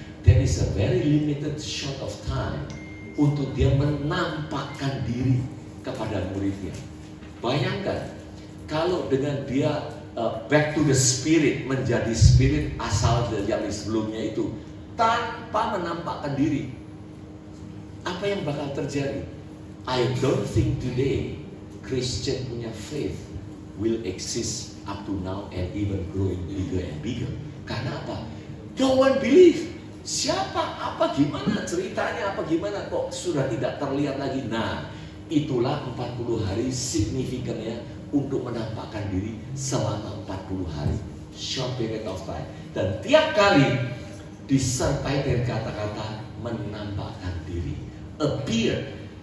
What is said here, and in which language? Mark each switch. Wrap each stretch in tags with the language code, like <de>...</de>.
<en>There is a very limited short of time</en> <id>untuk dia menampakkan diri kepada muridnya. Bayangkan kalau dengan dia</id> <en>back to the spirit,</en> <id>menjadi spirit asal yang sebelumnya itu, tanpa menampakkan diri, apa yang bakal terjadi?</id> <en>I don't think today Christian punya faith will exist up to now and even growing bigger and bigger.</en> <id>Karena apa?</id> <en>No one believe.</en> <id>Siapa, apa, gimana ceritanya, apa, gimana, kok sudah tidak terlihat lagi. Nah, itulah 40 hari signifikannya untuk menampakkan diri selama 40 hari.</id> <en>Short period of time.</en> <id>Dan tiap kali disertai dengan kata-kata menampakkan diri. Appear.</id>